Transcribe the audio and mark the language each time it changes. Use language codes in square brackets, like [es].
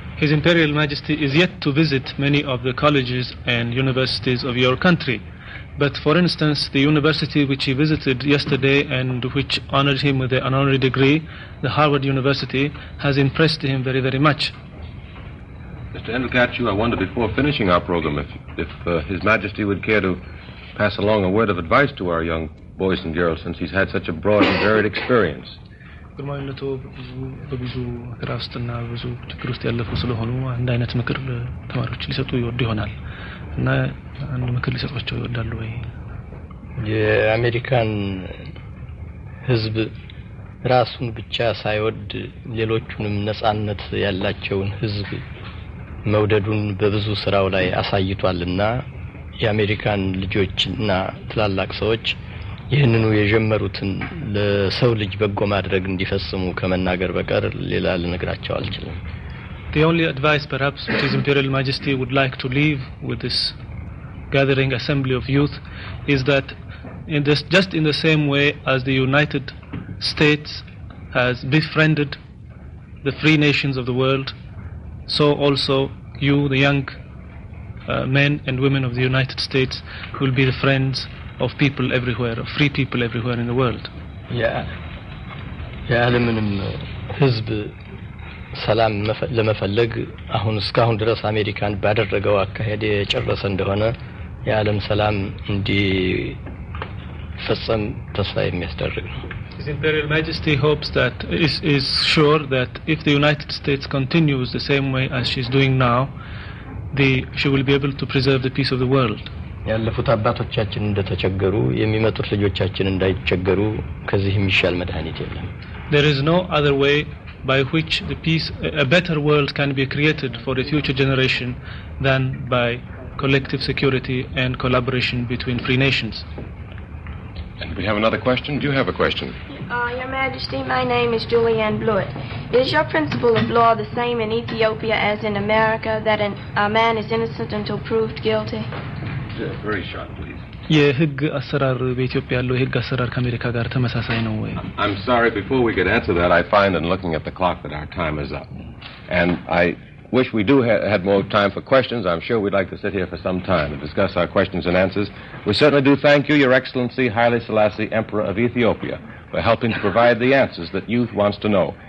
[en] His Imperial Majesty is yet to visit many of the colleges and universities of your country. But for instance, the university which he visited yesterday and which honored him with an honorary degree, the Harvard University, has impressed him very, very much. Mr. Endelkatchu, I wonder before finishing our program if His Majesty would care to pass along a word of advice to our young boys and girls since he's had such a broad and varied experience. [am] ግርማዊነቱ በብዙ ራስትና ብዙ ችግር ውስጥ ያለፉ ስለሆኑ አንድ አይነት ምክር ተማሪዎች ሊሰጡ ይወዱ ይሆናል እና አንድ ምክር ሊሰጧቸው ይወዳሉ ወይ? የአሜሪካን ሕዝብ ራሱን ብቻ ሳይወድ ሌሎቹንም ነጻነት ያላቸውን ሕዝብ መውደዱን በብዙ ስራው ላይ አሳይቷልና የአሜሪካን ልጆችና ትላልቅ ሰዎች ይህንኑ የጀመሩትን ለሰው ልጅ በጎ ማድረግ እንዲፈጽሙ ከመናገር በቀር ሌላ ልነግራቸው አልችልም። [en] The only advice perhaps which His Imperial Majesty would like to leave with this gathering assembly of youth is that just in the same way as the United States has befriended the free nations of the world, so also you, the young men and women of the United States, will be the friends of people everywhere, of free people everywhere in the world. [am] የዓለምንም ሕዝብ ሰላም ለመፈለግ አሁን እስካሁን ድረስ አሜሪካን ባደረገው አካሄድ የጨረሰ እንደሆነ የዓለም ሰላም እንዲፈጸም ተስፋ የሚያስደርግ ነው። [en] His Imperial Majesty hopes that is sure that if the United States continues the same way as she's doing now, she will be able to preserve the peace of the world. [am] ያለፉት አባቶቻችን እንደተቸገሩ የሚመጡት ልጆቻችን እንዳይቸገሩ ከዚህ የሚሻል መድኃኒት የለም። [en] There is no other way by which a better world can be created for the future generation than by collective security and collaboration between free nations. And we have another question. Do you have a question? Your Majesty, my name is Julianne Blewett. Is your principle of law the same in Ethiopia as in America, that a man is innocent until proved guilty? Very short, please. [am] የህግ አሰራር በኢትዮጵያ ያለው የህግ አሰራር ከአሜሪካ ጋር ተመሳሳይ ነው ወይ? [en] I'm sorry, before we could answer that, I find in looking at the clock that our time is up. And I wish we had more time for questions. I'm sure we'd like to sit here for some time and discuss our questions and answers. We certainly do thank you, Your Excellency, Haile Selassie, Emperor of Ethiopia, for helping to provide the answers that youth wants to know.